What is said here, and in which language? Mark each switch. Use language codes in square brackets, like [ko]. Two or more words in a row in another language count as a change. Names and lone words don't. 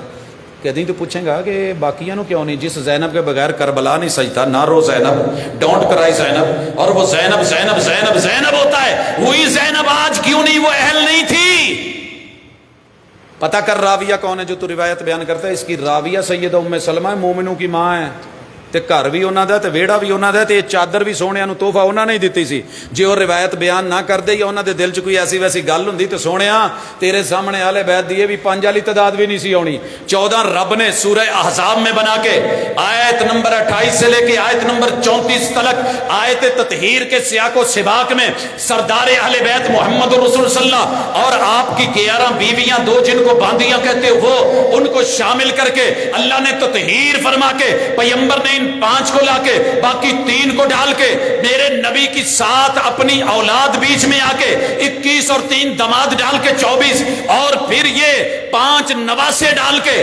[ur] کہتی تو پوچھیں گا کہ باقیاں نو کیوں نہیں، جس زینب کے بغیر کربلا نہیں سجتا، نہ رو زینب، [en] don't cry [ur] زینب، اور وہ زینب زینب زینب زینب ہوتا ہے، وہی زینب آج کیوں نہیں وہ اہل نہیں تھی. پتہ کر راویہ کون ہے جو تو روایت بیان کرتا ہے. اس کی راویہ سیدہ ام سلمہ ہے، مومنوں کی ماں ہے، [pa] تے گھر بھی انہاں دا تے ویڑا بھی انہاں دا تے یہ چادر بھی سونیاں نو تحفہ انہاں نے ہی دتی سی. جے وہ روایت بیان نہ کر دے یا انہاں دے دل چ کوئی ایسی ویسی گل ہوندی تے سونیا تیرے سامنے اہل بیت دی بھی 5 والی تعداد بھی نہیں سی آنی. [ur] 14 رب نے سورہ احزاب میں بنا کے آیت نمبر 28 سے لے کے آیت نمبر 34 تک آیت تطہیر کے سیاق و سباق میں سردار اہل بیت محمد رسول صلی اللہ اور آپ کی 11 بیویاں، 2 جن کو باندیاں کہتے وہ، ان کو شامل کر کے اللہ نے تطہیر فرما کے پیغمبر نے ان 5 کو لا کے باقی 3 کو ڈال کے میرے نبی کی 7 اپنی اولاد بیچ میں آ کے 21 اور 3 دماد ڈال کے 24 اور پھر یہ 5 نواسے ڈال کے.